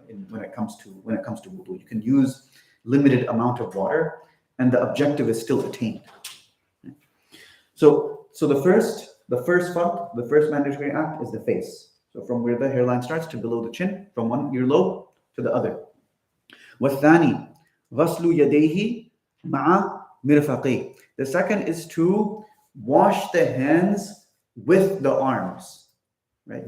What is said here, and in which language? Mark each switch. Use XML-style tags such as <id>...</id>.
<en>when it comes to wudu. You can use limited amount of water, and the objective is still attained. So the first fard, the first mandatory act is the face. So from where the hairline starts to below the chin, from one earlobe to the other.</en> <ar>والثاني غسل يديه مع مرفقيه.</ar> <en>The second is to wash the hands with the arms, right?</en>